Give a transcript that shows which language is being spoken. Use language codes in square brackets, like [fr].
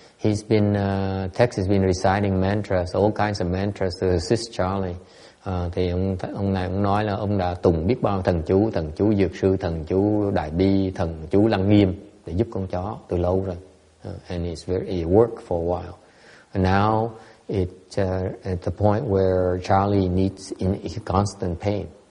[en] Tex has been reciting mantras, all kinds of mantras to assist Charlie. [vi] Thì ông này cũng nói là ông đã tụng biết bao thần chú dược sư, thần chú đại bi, thần chú lăng nghiêm để giúp con chó từ lâu rồi. [en] And it worked for a while. And now at the point where Charlie needs in constant pain.